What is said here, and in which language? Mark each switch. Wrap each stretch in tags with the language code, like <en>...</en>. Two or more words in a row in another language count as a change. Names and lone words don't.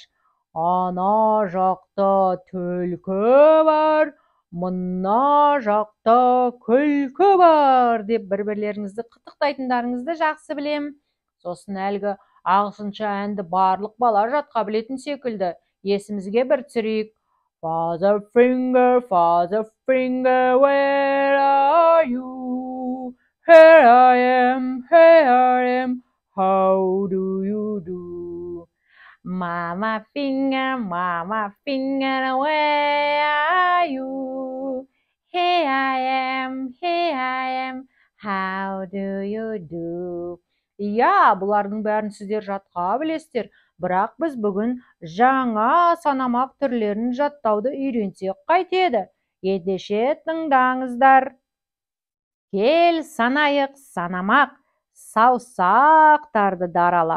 <kk>Ана жақта түлкі бар, мына жақта күлкі бар, деп бір-бірлеріңізді қытықтайтындарыңызды жақсы білем. Сосын әлгі ағылшынша әнді барлық бала жатқа білетін секілді. Есімізге бір түсірейік.</kk> <en>Father finger, where are you? Here I am, how do you do? Mama finger, where are you? Here I am, how do you do?</en> <kk>Иә, бұлардың бәрін сіздер жатқа білесіздер, бірақ біз бүгін жаңа санамақ түрлерін жаттауды үйренсек қайтеді. Ендеше тыңдаңыздар. Кел санайық санамақ, саусақтарды даралап.</kk>